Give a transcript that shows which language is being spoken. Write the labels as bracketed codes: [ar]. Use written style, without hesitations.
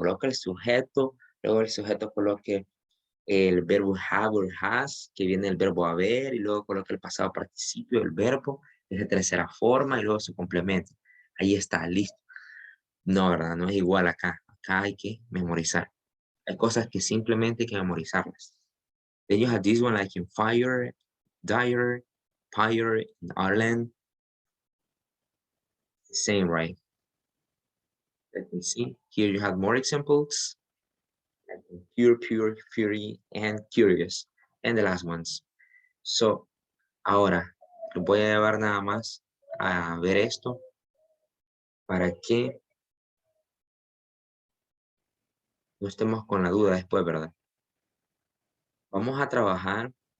[es] Coloca el sujeto, luego el sujeto coloque el verbo have or has, que viene el verbo haber, y luego coloca el pasado participio del verbo, es de tercera forma, y luego su complemento. Ahí está, listo. No, ¿verdad? No es igual acá. Acá hay que memorizar. Hay cosas que simplemente hay que memorizarlas. [en] Then you have this one like in fire, dire, pyre, in Ireland. Same, right? Let me see. Here you have more examples. Like pure, pure, fury, and curious. And the last ones. [es] So, ahora, lo voy a llevar nada más a ver esto para que no estemos con la duda después, ¿verdad? Vamos a trabajar.